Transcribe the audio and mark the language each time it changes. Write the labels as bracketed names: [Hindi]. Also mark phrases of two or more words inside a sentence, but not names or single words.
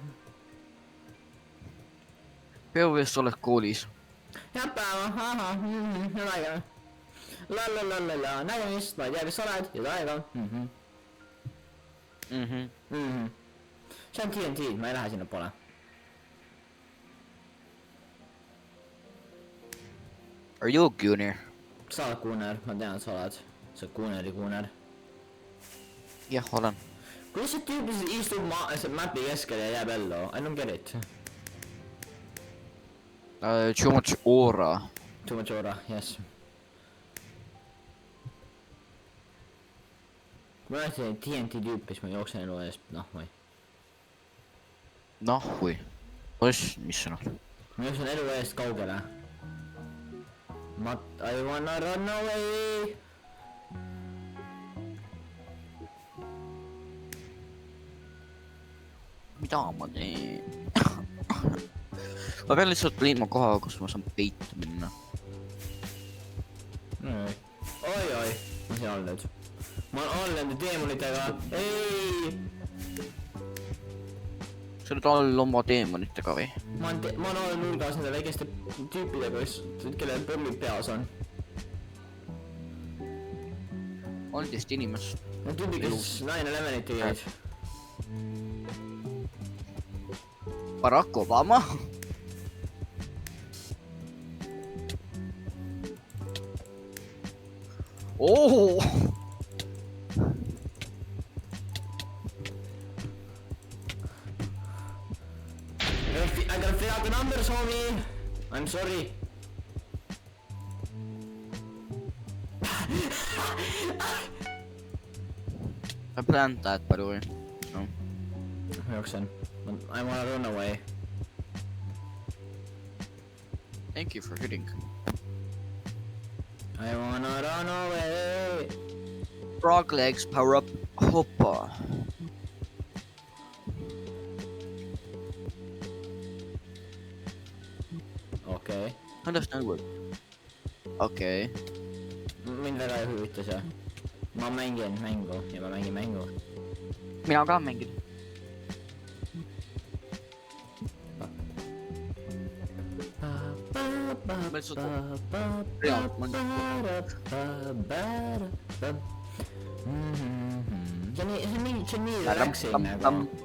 [Estonian] Peaaegu vist oled koolis. Head päeva, nägemist. Nägemist, ma ei tea, kes sa oled, ja aega. See on TNT, ma ei lähe sinna poole. [English] Are you a gooner? [Estonian] Sa oled kuuner, ma tean, et sa oled. Sa oled kuuneri kuuner. Jah, olen. Kuidas see tüüp lihtsalt istub mapi keskel ja jääb ellu? [English] I don't get it. Too much aura. Too much aura, yes. [Estonian] Kui ma näitasin TNT tüüpi, siis ma jooksen elu eest, või. Või. Mis sõnad? Ma jooksen elu eest kaugele. [English] I wanna run away. [Estonian] Mida ma teen? Ma pean lihtsalt leidma koha, kus ma saan peitu minna. Oi, ma siin all nüüd. Ma olen all nende teemonitega. Ei! Sa oled all oma teemonitega või? Ma olen all nurgas nende väikeste tüüpidega, kellel pommid peas on. 13 inimest. Need tüübid, kes 9/11 tegid. Barack Obama? Oh! [English] I gotta fill out the numbers, homie. I'm sorry. I planned that, by the way. No. [Estonian] Ma jooksen. [English] I wanna run away. Thank you for hitting. I wanna run away. Frog legs, power up, hoppa. [Estonian] Okei. [English] Understand what? [Estonian] Okei. Mind väga ei huvita see. Ma mängin mängu ja ma mängin mängu. Mina ka mängin. See on nii relaxing nagu.